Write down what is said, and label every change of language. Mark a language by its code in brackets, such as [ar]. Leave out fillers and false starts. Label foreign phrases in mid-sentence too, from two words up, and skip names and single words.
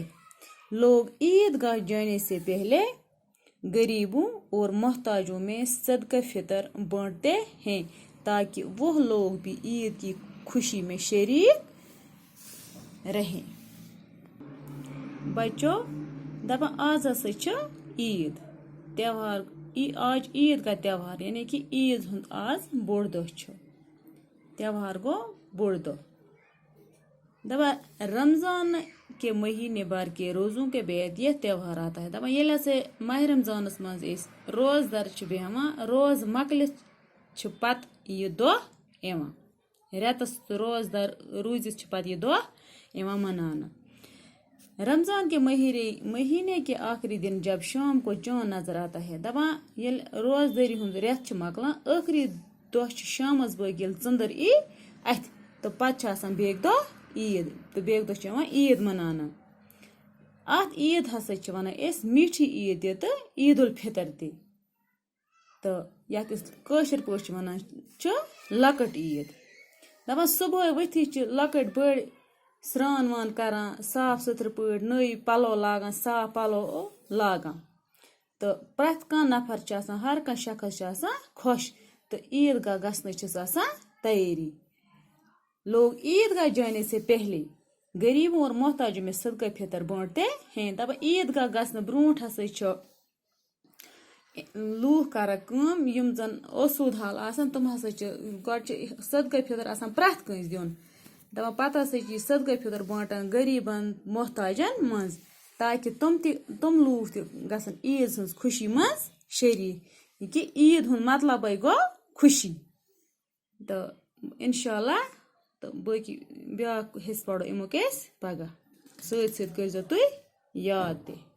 [ur] لوگ عید گاہ جانے سے پہلے غریبوں اور محتاجوں میں صدقہ فطر بانٹتے ہیں تاکہ وہ لوگ بھی عید کی خوشی میں شریک رہیں. [ks] بچوں دپا آج ہسا عید تہوار. [ur] آج عید کا تہوار یعنی کہ [ks] عید ہند آج بوڑ دہ تہوار گو بوڑ دہ. [ur] دپا رمضان کے مہینے بھر کے روزوں کے بعد یہ تہوار آتا ہے. [ks] دپا یل ہسا ماہ رمضانس مز روز در بیہوان روز مکلت پتہ یہ دہ یوان رتس روز در روزت پتہ یہ دہ یوان منانا. [ur] رمضان کے مہینے کے آخری دن جب شام کو چاند نظر آتا ہے. [ks] دپان یل روز دری ہند ریت مکلان آخری دہ شامس بٲگۍ یل ژندر ای اتھ تو پتہ آسان بیٚکہِ دۄہ عید تو بیٚکہِ دۄہ یوان عید منانا. ات عید ہسا ونان أسۍ میٹھی عید تہِ تہٕ عید الفطر تہِ تو یتھ أسۍ کٲشِر پٲٹھۍ ونان لکٹ عید. دپان صبح ؤتھی لکٹ بٔڑ سران وان کران صاف ستھرٕ پٲٹھۍ نٔے پلو لاگان صاف پلو لاگان تو پرٛٮ۪تھ کانٛہہ نفر آسان ہر کانٛہہ شخص آسان خۄش تہٕ عید گاہ گژھنٕچ آسان تیٲری. [ur] لوگ عید گاہ جانے سے پہلے غریبوں اور محتاجوں میں صدقہ فطر بانٹتے ہیں. [ks] دپان عید گاہ گژھنہٕ برونٹھ ہسا لوٗکھ کران کٲم یم زن اوسوٗد حال آسان تم ہسا گۄڈٕ صدقہ فطر آسان پرٛٮ۪تھ کٲنٛسہِ دیُن. دپان پتہٕ ہسا یہ صدقہ فطر بانٹان غریبن محتاجن منٛز تاکہ تم لوٗکھ تہِ گژھن عیٖد ہٕنٛز خوشی منٛز شریٖک. کہ عید ہُنٛد مطلبے گوٚو خوشی. تو انشاءاللہ تو باقی بیاکھ حصہٕ پرو امیُک أسۍ پگاہ. سۭتۍ سۭتۍ کٔرزیٚو تُہۍ یاد تہِ.